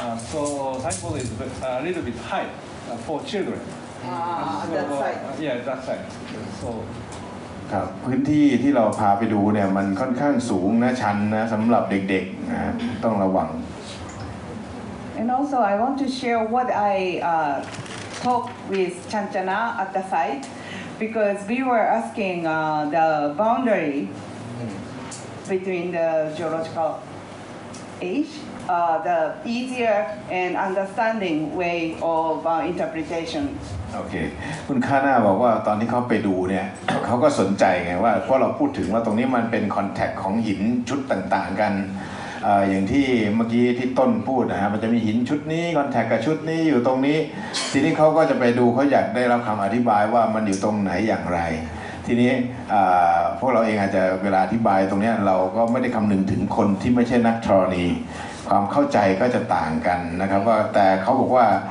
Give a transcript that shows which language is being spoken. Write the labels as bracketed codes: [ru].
[en] So signboard is a little bit high for children. that side Yeah, that side. So [th] ครับพื้นที่ที่เราพาไปดูเนี่ยมันค่อนข้างสูงนะชันนะสำหรับเด็กๆนะต้องระวัง [en] And also, I want to share what I talked with Chanchana at the site because we were asking the boundary between the geological age, the easier and understanding way of interpretation. [th] โอเคคุณคาน่าบอกว่าตอนที่เขาไปดูเนี่ย เขาก็สนใจไงว่าเพราะเราพูดถึงว่าตรงนี้มันเป็นคอนแทคของหินชุดต่างๆกันอย่างที่เมื่อกี้ที่ต้นพูดนะฮะมันจะมีหินชุดนี้คอนแทคกับชุดนี้อยู่ตรงนี้ทีนี้เขาก็จะไปดูเขาอยากได้รับคำอธิบายว่ามันอยู่ตรงไหนอย่างไรทีนี้พวกเราเองอาจจะเวลาอธิบายตรงนี้เราก็ไม่ได้คำนึงถึงคนที่ไม่ใช่นักธรณีความเข้าใจก็จะต่างกันนะครับว่าแต่เขาบอกว่า